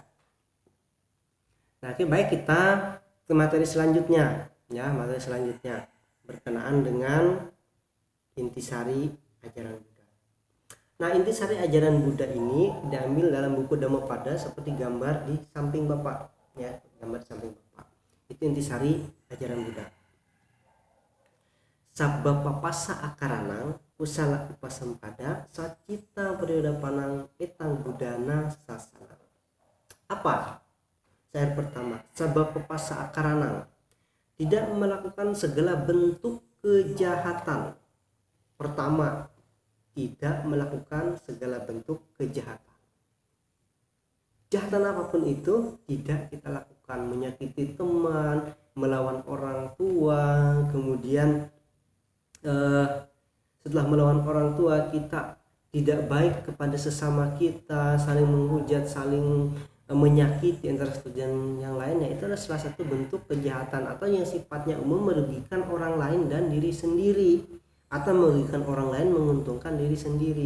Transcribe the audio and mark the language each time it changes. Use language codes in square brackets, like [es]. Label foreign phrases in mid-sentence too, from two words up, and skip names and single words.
[id] Nah oke, baik, kita ke materi selanjutnya ya, materi selanjutnya berkenaan dengan intisari ajaran Buddha. Nah intisari ajaran Buddha ini diambil dalam buku Dhammapada seperti gambar di samping Bapak ya, gambar di samping Bapak itu intisari ajaran Buddha. [pi] Sabba papasa akaranang kusala upasampada sacita periodapanang etang budana sasana. [id] Apa? Syair pertama, [pi] sabba papasa akaranang, [id] tidak melakukan segala bentuk kejahatan. Pertama, tidak melakukan segala bentuk kejahatan. Kejahatan apapun itu tidak kita lakukan. Menyakiti teman, melawan orang tua, kemudian setelah melawan orang tua kita tidak baik kepada sesama kita, saling menghujat, saling menyakiti antara satu dan yang lainnya, itu adalah salah satu bentuk kejahatan atau yang sifatnya umum merugikan orang lain dan diri sendiri, atau merugikan orang lain menguntungkan diri sendiri.